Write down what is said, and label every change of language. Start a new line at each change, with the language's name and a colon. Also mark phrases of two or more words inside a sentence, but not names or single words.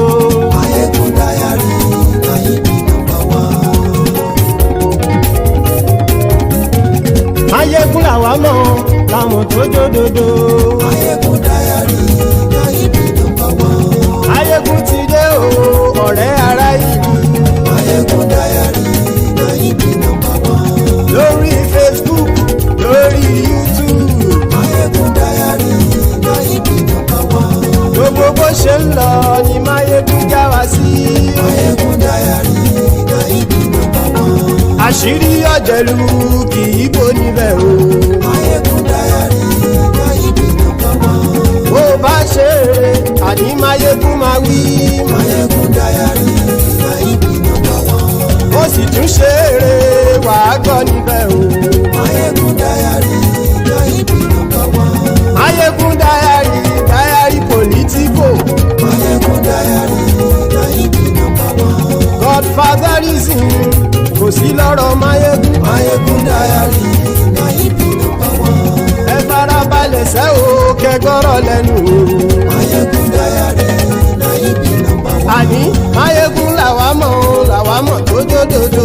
English: Ajegunle diary, Nayibi number 1.
Yoruba: Ajegunle ooo, làmọ̀ tó dòdòdò.
English: Ajegunle diary, Nayibi number 1.
Yoruba: Ajegun ti dé o, ọ̀rẹ́ ará ìlú.
English: Ajegunle diary, Nayibi number 1.
Yoruba: Lórí Facebook, lórí YouTube.
English: Ajegunle diary, Nayibi number 1.
Yoruba: Gbogbo bó ṣe ń lọ ni Máyégún já wa sí.
English: Ajegunle diary, Nayibi number 1.
Yoruba: Àṣírí ọ̀jẹ̀lú kì í bò níbẹ̀ o.
English: Ajegunle diary, Nayibi number 1.
Yoruba: Bó bá ṣe eré, àní Máyégún máa wí.
English: Ajegunle diary, Nayibi number 1.
Yoruba: Ó sì tún ṣe eré, wàá gbọ́ níbẹ̀ o.
English: Ajegunle diary, Nayibi number 1. Ajegunle diary, diary politico. Ajegunle diary, Nayibi number 1.
Yoruba: Godfatherism kò sí lọ́rọ̀ Máyégún.
English: Ajegunle diary, Nayibi number 1.
Yoruba: Ẹ farabalẹ̀ sẹ́ o kẹgbọ́rọ̀ lẹ́nu o.
English: Ajegunle diary, Nayibi number 1.
Yoruba: Àní Máyégún làwa mọ̀ tó dòdòdò.